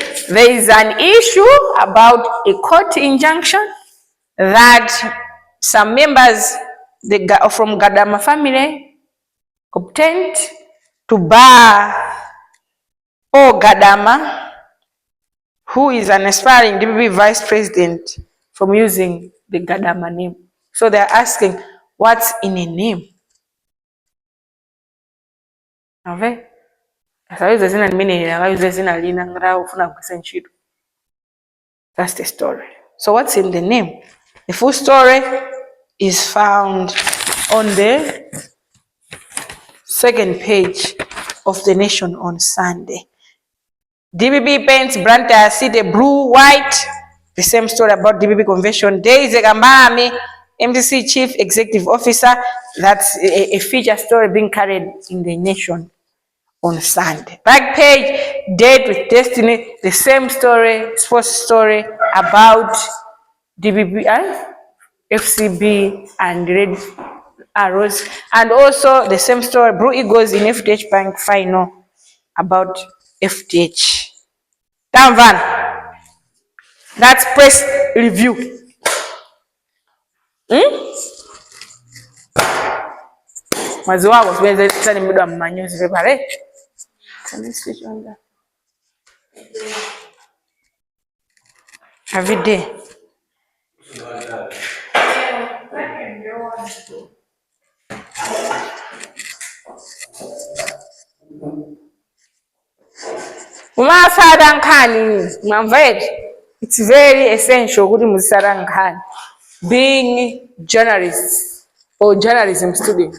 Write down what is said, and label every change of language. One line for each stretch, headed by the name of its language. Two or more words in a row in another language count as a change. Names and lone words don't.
English: There is an issue about a court injunction that some members from Gadama family obtained to bar Paul Gadama, who is an aspiring DPP vice president, from using the Gadama name. So they're asking, what's in a name? Okay? That's the story. So what's in the name? The full story is found on the second page of the Nation on Sunday. DPP paints Blantyre City blue, white. The same story about DPP convention. Daisy Gambami, MTC Chief Executive Officer. That's a feature story being carried in the Nation on Sunday. Back page, Date with Destiny. The same story, sports story about DPP, FCB and Red Arrows. And also the same story, Blue Eagles in FDH Bank final about FDH. Dan Van, that's press review. Mwazi wako siweze tani muda mmanyozi pale. Can you switch on that? Every day. It's very essential being journalists or journalism students.